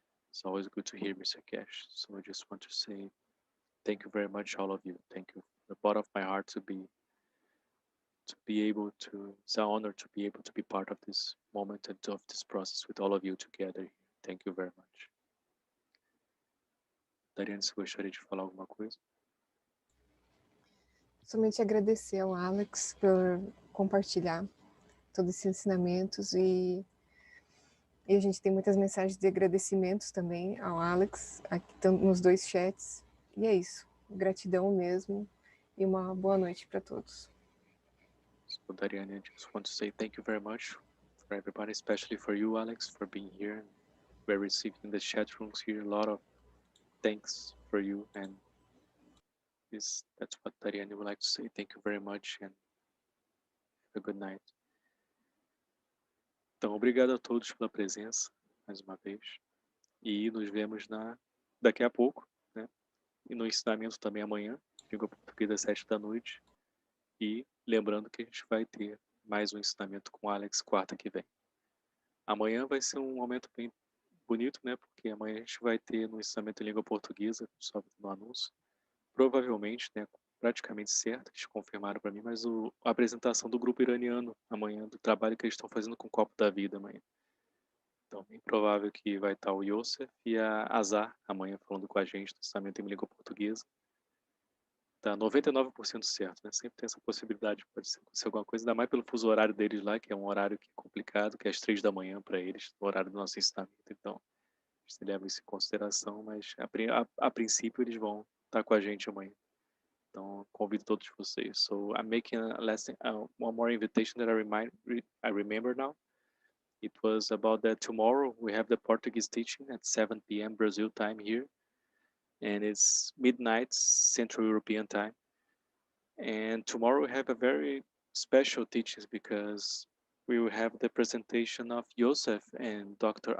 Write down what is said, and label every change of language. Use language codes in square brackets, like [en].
[en] It's always good to hear Mr. Keshe. So I just want to say thank you very much, all of you. Thank you from the bottom of my heart to be able to, it's an honor to be able to be part of this moment and of this process with all of you together. Thank you very much. [pt] Dariane, você gostaria de falar alguma coisa? Somente agradecer ao Alex por compartilhar todos esses ensinamentos, e a gente tem muitas mensagens de agradecimentos também ao Alex, aqui nos dois chats, e é isso, gratidão mesmo, e uma boa noite para todos. [en] So Dariane, I just want to say thank you very much for everybody, especially for you, Alex, for being here. We're receiving the chat rooms here, a lot of thanks for you, and that's what Dariane would like to say. Thank you very much, and have a good night. [pt] Então, obrigado a todos pela presença, mais uma vez. E nos vemos daqui a pouco, né? E no ensinamento também amanhã, Língua Portuguesa às 7 da noite. E lembrando que a gente vai ter mais um ensinamento com o Alex quarta que vem. Amanhã vai ser um momento bem bonito, né? Porque amanhã a gente vai ter no ensinamento em língua portuguesa, só no anúncio, provavelmente, né? Praticamente certo, eles confirmaram para mim, mas a apresentação do grupo iraniano amanhã, do trabalho que eles estão fazendo com o Copo da Vida amanhã. Então, bem provável que vai estar o Yosef e a Azar amanhã falando com a gente do ensinamento em língua portuguesa. Tá 99% certo, né? Sempre tem essa possibilidade, pode acontecer alguma coisa, ainda mais pelo fuso horário deles lá, que é um horário que é complicado, que é às 3 da manhã para eles, no horário do nosso ensinamento. Então, a gente leva isso em consideração, mas a princípio eles vão estar com a gente amanhã. Então, convido todos vocês. [en] So, I'm making one more invitation that I remember now. It was about that tomorrow we have the Portuguese teaching at 7 p.m. Brazil time here. And it's midnight Central European time. And tomorrow we have a very special teachings because we will have the presentation of Yosef and Dr.